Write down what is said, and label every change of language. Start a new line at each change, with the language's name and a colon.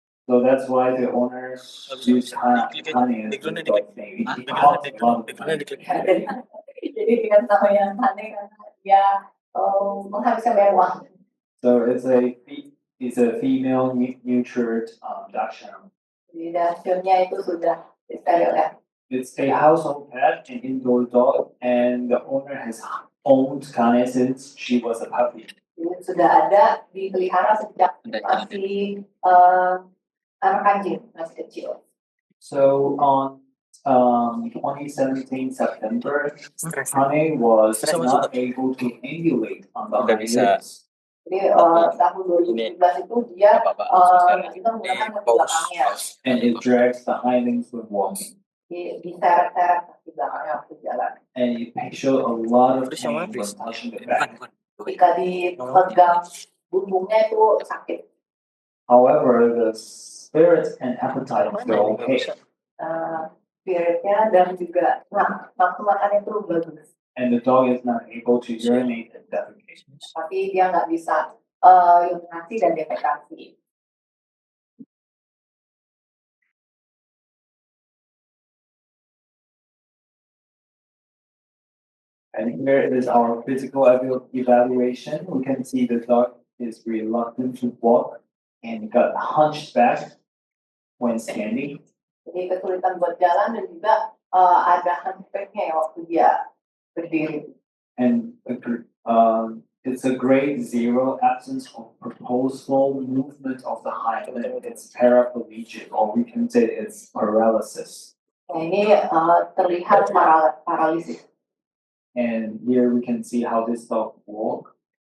English: So that's why the owners use Hane as the dog name. It costs a lot of money.
Indonesian: Jadi dengan nama yang Hane karena dia menghabiskan banyak uang.
English: So it's a female nurtured dachshund.
Indonesian: Jadi dachshundnya itu sudah disterilkan.
English: It's a household pet, an indoor dog, and the owner has owned Kane since she was a puppy.
Indonesian: Sudah ada dipelihara sejak masih anak anjing, masih kecil.
English: So on 2017 September, Kane was not able to ambulate on the hind legs.
Indonesian: Jadi tahun 2017 itu dia kita menggunakan kaki belakangnya.
English: And it drags the hind legs when walking.
Indonesian: Diseret-seret kaki belakangnya waktu jalan.
English: And it showed a lot of pain when touching the back.
Indonesian: Ketika dipegang punggungnya itu sakit.
English: However, the spirits and appetite were okay.
Indonesian: Spiritnya dan juga nafsu makannya itu bagus.
English: And the dog is not able to urinate and defecate.
Indonesian: Tapi dia nggak bisa urinasi dan defekasi.
English: And here is our physical evaluation. We can see the dog is reluctant to walk and got hunched back when standing.
Indonesian: Jadi kesulitan buat jalan dan juga ada hunchbacknya ya waktu dia berdiri.
English: And it's a grade 0 absence of purposeful movement of the hind limb. It's paraplegic, or we can say it's paralysis.
Indonesian: Nah, ini terlihat paralisis.
English: And here we can see how this dog walk.